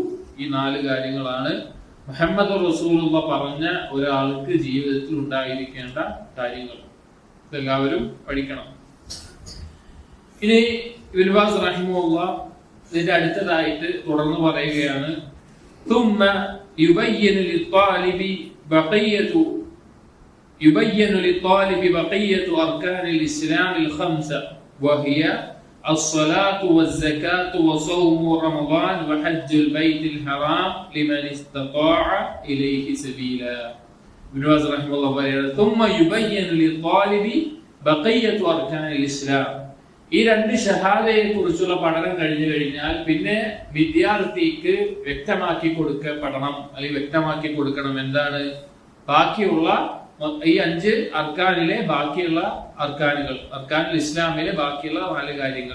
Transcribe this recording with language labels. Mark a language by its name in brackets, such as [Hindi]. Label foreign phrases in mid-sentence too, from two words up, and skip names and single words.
[Malayalam] ഈ നാല് കാര്യങ്ങളാണ് [Arabic] محمد رسول الله [Malayalam] പറഞ്ഞ ഒരാൾക്ക് ജീവിതത്തിൽ ഉണ്ടായിരിക്കേണ്ട കാര്യങ്ങൾ. ഇതെല്ലാവരും പഠിക്കണം. ഇനി [Arabic] ابن باز رحمه الله [Malayalam] ഇതിന്റെ അടുത്തതായിട്ട് തുടർന്ന് പറയുകയാണ്, [Arabic] ثم يبين للطالب بقية أركان الإسلام الخمسة، وهي الصلاة والزكاة وصوم رمضان وحج البيت الحرام لمن استطاع إليه سبيلا. ابن باز رحمه الله [Malayalam] പറയുന്നത് [Arabic] ثم يبين للطالب بقية أركان الإسلام. [Malayalam] ഈ രണ്ട് ഷഹാദയെ കുറിച്ചുള്ള പഠനം കഴിഞ്ഞു കഴിഞ്ഞാൽ പിന്നെ വിദ്യാർത്ഥിക്ക് വ്യക്തമാക്കി കൊടുക്കണം എന്താണ് ബാക്കിയുള്ള ഈ 5 അർക്കാനിലെ ബാക്കിയുള്ള [Arabic] أركان الإسلامിലെ [Malayalam] ബാക്കിയുള്ള 4 കാര്യങ്ങൾ.